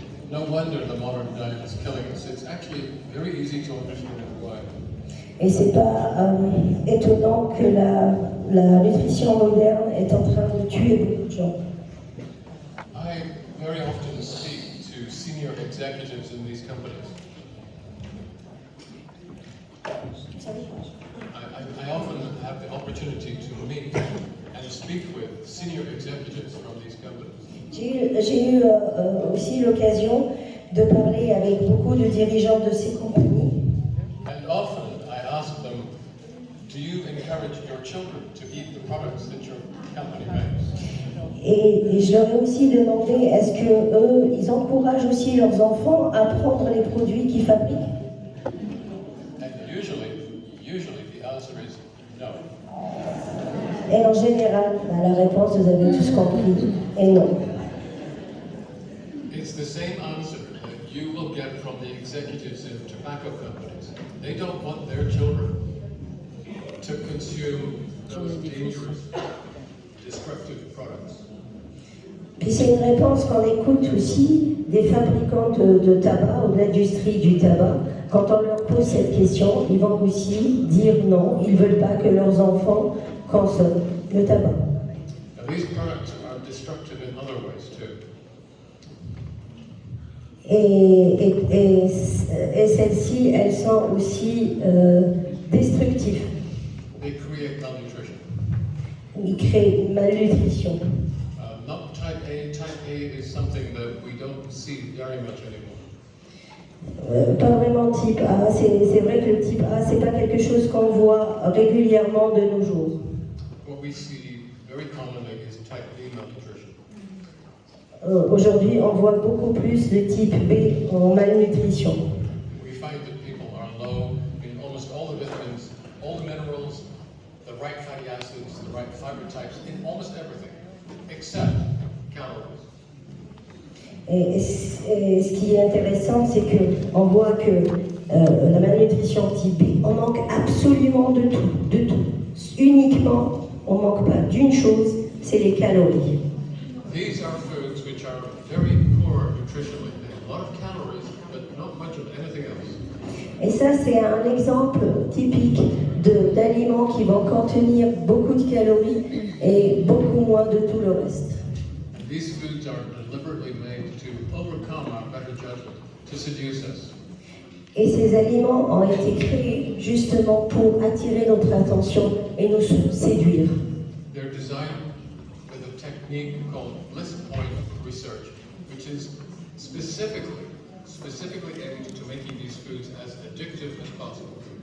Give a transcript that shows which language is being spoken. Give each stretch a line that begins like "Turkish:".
English: No wonder the modern diet is killing us. It's actually very easy to understand why.
French: Et c'est pas étonnant que la nutrition moderne est en train de tuer beaucoup de gens.
English: I very often speak to senior executives in these companies. I often have the opportunity to meet and speak with senior executives from these companies.
French: J'ai eu aussi l'occasion de parler avec beaucoup de dirigeants de ces compagnies.
English: And often I ask them, do you encourage your children to eat the products that your company makes?
French: Et je leur ai aussi demandé, est-ce que eux, ils encouragent aussi leurs enfants à prendre les produits qu'ils fabriquent?
English: And usually the answer is no.
French: Et en général, la réponse, vous avez tous compris, est non.
English: It's the same answer that you will get from the executives in tobacco companies. They don't want their children to consume those dangerous, destructive products.
French: Puis c'est une réponse qu'on écoute aussi des fabricants de tabac ou de l'industrie du tabac. Quand on leur pose cette question, ils vont aussi dire non, ils ne veulent pas que leurs enfants consomment le tabac.
English: Now, these products are destructive in other ways too.
French: Et celles-ci, elles sont aussi destructives.
English: They create malnutrition.
French: Ils créent une malnutrition.
English: Not type A. Type A is something that we don't see very much anymore.
French: Pas vraiment type A. C'est vrai que le type A, c'est pas quelque chose qu'on voit régulièrement de nos jours.
English: What we see very commonly is type B malnutrition.
French: Aujourd'hui, on voit beaucoup plus de type B en malnutrition.
English: We find that people are low in almost all the vitamins, all the minerals, the right fatty acids, the right fiber types, in almost everything, except calories.
French: Et ce qui est intéressant, c'est qu'on voit que la malnutrition type B, on manque absolument de tout, de tout. Uniquement, on ne manque pas d'une chose, c'est les calories.
English: These are foods which are very poor nutritionally. They have a lot of calories, but not much of anything else.
French: Et ça, c'est un exemple typique d'aliments qui vont contenir beaucoup de calories, et beaucoup moins de tout le reste.
English: These foods are deliberately made to overcome our better judgment, to seduce us.
French: Et ces aliments ont été créés justement pour attirer notre attention et nous séduire.
English: They're designed with a technique called bliss point research, which is specifically aimed to making these foods as addictive as possible.